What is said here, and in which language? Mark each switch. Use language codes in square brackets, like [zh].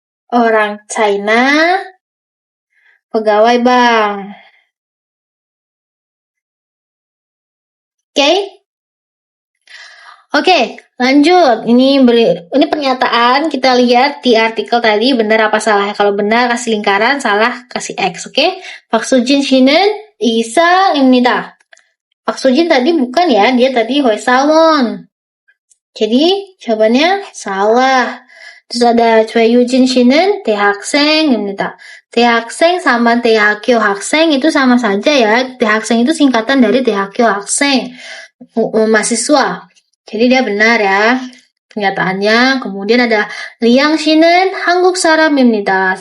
[id] Orang China, pegawai bank. Oke, lanjut. Ini pernyataan kita lihat di artikel tadi benar apa salah. Kalau benar kasih lingkaran, salah kasih X. Oke. [ko] 박수진 씨는 이사입니다. [id] 박수진 tadi bukan ya, dia tadi 회사원. Jadi jawabannya salah. Terus ada [ko] 최유진 씨는 대학생입니다. [id] 대학생 sama 대학교 학생 itu sama saja ya. 대학생 itu singkatan dari 대학교 학생, mahasiswa. Jadi dia benar ya pernyataannya. Kemudian ada [ko] 리양 씨는 한국 사람입니다.